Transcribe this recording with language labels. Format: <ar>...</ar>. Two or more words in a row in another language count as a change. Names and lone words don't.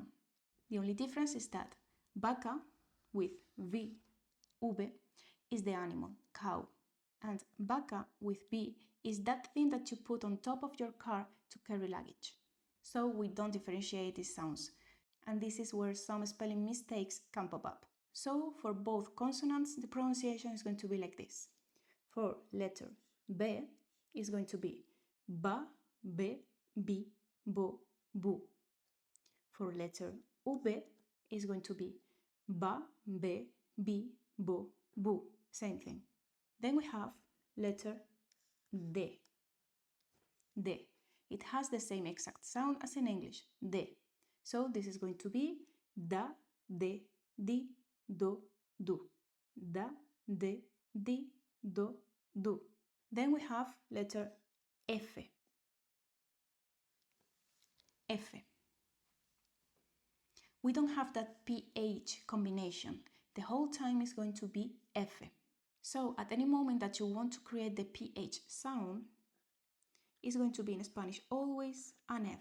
<en>The only difference is that vaca with V, V, is the animal, cow, and vaca with B is that thing that you put on top of your car to carry luggage. So we don't differentiate these sounds, and this is where some spelling mistakes can pop up. So for both consonants, the pronunciation is going to be like this. For letter B, is going to be</en> <es>ba, be, bi, bo, bu.</es> <en>For letter UB, is going to be</en> <es>ba, be, bi, bo, bu.</es> <en>Same thing. Then we have letter D. D. It has the same exact sound as in English, D. So this is going to be</en> <es>da, de, di, do, du. Da, de, di, do, du.</es> <en>Then we have letter F. F. We don't have that PH combination. The whole time is going to be F. So at any moment that you want to create the PH sound, it's going to be in Spanish always an F.</en>